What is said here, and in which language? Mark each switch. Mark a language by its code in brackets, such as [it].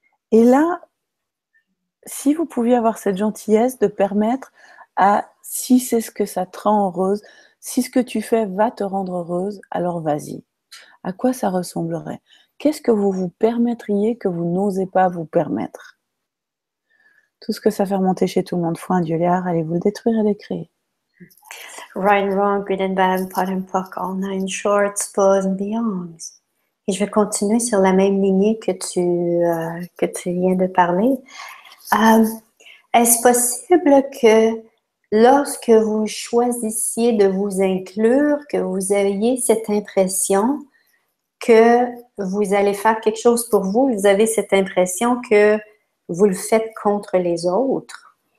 [fr] Et là, si vous pouviez avoir cette gentillesse de permettre si c'est ce que ça te rend heureuse, si ce que tu fais va te rendre heureuse, alors vas-y. À quoi ça ressemblerait? Qu'est-ce que vous vous permettriez que vous n'osez pas vous permettre? Tout ce que ça fait remonter chez tout le monde, foin, Dieu liard, allez vous le détruire et le créer. [en] Right and wrong, good and bad, pot and pock, all nine shorts, pause and beyonds. [fr] Et je vais continuer sur la même lignée que tu viens de parler. Est-ce possible que lorsque vous choisissiez de vous inclure, que vous ayez cette impression que vous allez faire quelque chose pour vous, vous avez cette impression que vous le faites contre les autres?